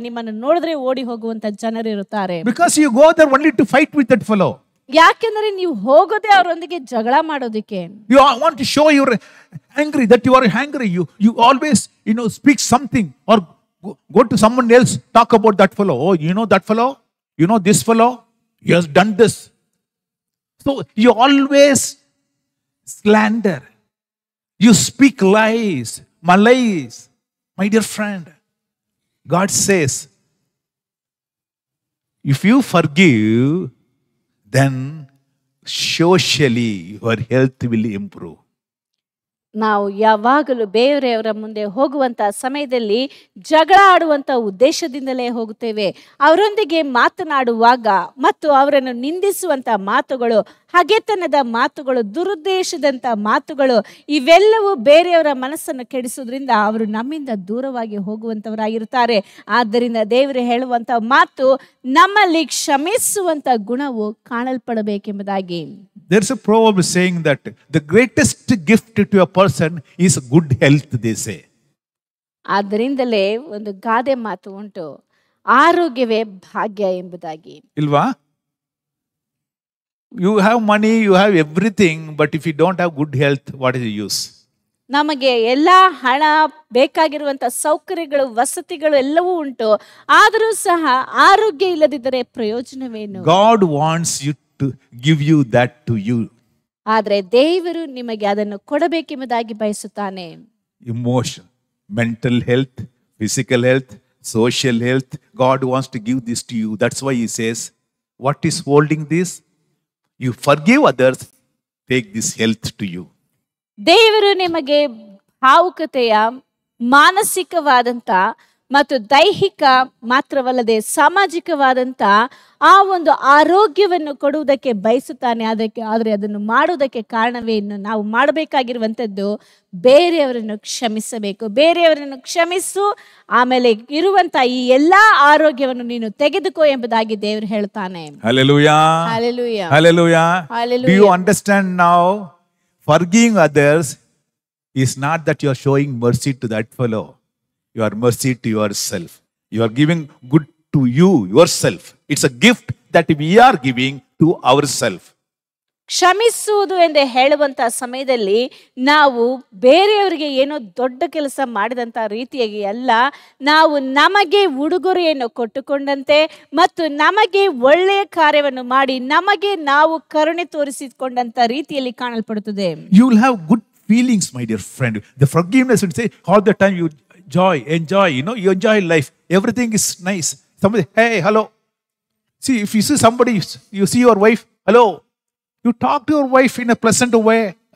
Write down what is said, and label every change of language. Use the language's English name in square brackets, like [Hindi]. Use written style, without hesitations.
[Kannada] ನಿಮ್ಮನ್ನು ನೋಡಿದ್ರೆ ಓಡಿ ಹೋಗುವಂತ ಜನರು ಇರುತ್ತಾರೆ. [English] Because you go there only to fight with that fellow. [Kannada] ಯಾಕೆಂದ್ರೆ ನೀವು ಹೋಗೋದೇ ಅವರೊಂದಿಗೆ ಜಗಳ ಮಾಡೋದಿಕ್ಕೆ. [English] You want to show you're angry, that you are angry. You always speak something or go to someone else, talk about that fellow. Oh, you know that fellow? You know this fellow? He has done this. So you always slander. You speak lies, malaise. My dear friend, God says, if you forgive, then socially your health will improve. [Kannada] ನಾವು ಯಾವಾಗಲೂ ಬೇರೆಯವರ ಮುಂದೆ ಹೋಗುವಂತ ಸಮಯದಲ್ಲಿ ಜಗಳ ಆಡುವಂತ ಉದ್ದೇಶದಿಂದಲೇ ಹೋಗುತ್ತೇವೆ. ಅವರೊಂದಿಗೆ ಮಾತನಾಡುವಾಗ ಮತ್ತು ಅವರನ್ನು ನಿಂದಿಸುವಂತ ಮಾತುಗಳು, ಹಗೆತನದ ಮಾತುಗಳು, ದುರುದ್ದೇಶದಂತ ಮಾತುಗಳು, ಇವೆಲ್ಲವೂ ಬೇರೆಯವರ ಮನಸ್ಸನ್ನು ಕೆಡಿಸುವುದರಿಂದ ಅವರು ನಮ್ಮಿಂದ ದೂರವಾಗಿ ಹೋಗುವಂತವರಾಗಿರುತ್ತಾರೆ. ಆದ್ದರಿಂದ ದೇವರು ಹೇಳುವಂತ ಮಾತು, ನಮ್ಮಲ್ಲಿ ಕ್ಷಮಿಸುವಂತ ಗುಣವು ಕಾಣಲ್ಪಡಬೇಕೆಂಬುದಾಗಿ. [English] There's a proverb saying that the greatest gift to a person is good health, they say. [Kannada] ಆದ್ದರಿಂದಲೇ ಒಂದು ಗಾದೆ ಮಾತು ಉಂಟು, ಆರೋಗ್ಯವೇ ಭಾಗ್ಯ ಎಂಬುದಾಗಿ. Ilva? [English] You have money, you have everything, but if you don't have good health, what is the use? [Kannada] ನಮಗೆ ಎಲ್ಲ ಹಣ, ಬೇಕಾಗಿರುವಂತ ಸೌಕರ್ಯಗಳು, ವಸತಿಗಳು ಎಲ್ಲವೂ ಉಂಟು, ಆದರೂ ಸಹ ಆರೋಗ್ಯ ಇಲ್ಲದಿದ್ದರೆ ಪ್ರಯೋಜನವೇನು? [English] God wants you to give you that to you. [Kannada] ಆದರೆ ದೇವರು ನಿಮಗೆ ಅದನ್ನು ಕೊಡಬೇಕೆಂಬುದಾಗಿ ಬಯಸುತ್ತಾನೆ. [English] Emotion, mental health, physical health, social health. God wants to give this to you. That's why He says, what is holding this? You forgive others, take this health to you. [Kannada] ದೇವರು ನಿಮಗೆ ಭಾವುಕತೆಯ, ಮಾನಸಿಕವಾದಂತ ಮತ್ತು ದೈಹಿಕ ಮಾತ್ರವಲ್ಲದೆ ಸಾಮಾಜಿಕವಾದಂತ ಆ ಒಂದು ಆರೋಗ್ಯವನ್ನು ಕೊಡುವುದಕ್ಕೆ ಬಯಸುತ್ತಾನೆ. ಆದರೆ ಅದನ್ನು ಮಾಡುವುದಕ್ಕೆ ಕಾರಣವೇನು? ನಾವು ಮಾಡಬೇಕಾಗಿರುವಂಥದ್ದು ಬೇರೆಯವರನ್ನು ಕ್ಷಮಿಸಬೇಕು. ಬೇರೆಯವರನ್ನು ಕ್ಷಮಿಸು, ಆಮೇಲೆ ಇರುವಂತ ಈ ಎಲ್ಲಾ ಆರೋಗ್ಯವನ್ನು ನೀನು ತೆಗೆದುಕೋ ಎಂಬುದಾಗಿ ದೇವರು ಹೇಳ್ತಾನೆ. [English] Hallelujah. Hallelujah. Hallelujah. Hallelujah. Do you understand now? Forgiving others is not that you are showing mercy to that fellow. You are mercy to yourself. You are giving good to you, yourself. It's a gift that we are giving to ourselves. [Kannada] ಕ್ಷಮಿಸುವುದು ಎಂದು ಹೇಳುವಂತ ಸಮಯದಲ್ಲಿ ನಾವು ಬೇರೆಯವರಿಗೆ ಏನೋ ದೊಡ್ಡ ಕೆಲಸ ಮಾಡಿದಂತ ರೀತಿಯಾಗಿ ಅಲ್ಲ, ನಾವು ನಮಗೆ ಉಡುಗೊರೆಯನ್ನು ಕೊಟ್ಟುಕೊಂಡಂತೆ ಮತ್ತು ನಮಗೆ ಒಳ್ಳೆಯ ಕಾರ್ಯವನ್ನು ಮಾಡಿ ನಮಗೆ ನಾವು ಕರುಣೆ ತೋರಿಸಿಕೊಂಡಂತ ರೀತಿಯಲ್ಲಿ ಕಾಣಲ್ಪಡುತ್ತದೆ. [English] You will have good feelings, my dear friend. The forgiveness will say all the time, you enjoy, you enjoy life. Everything is nice. Somebody, hey, hello. See, if you see somebody, you see your wife, hello. You talk to your wife in a pleasant way.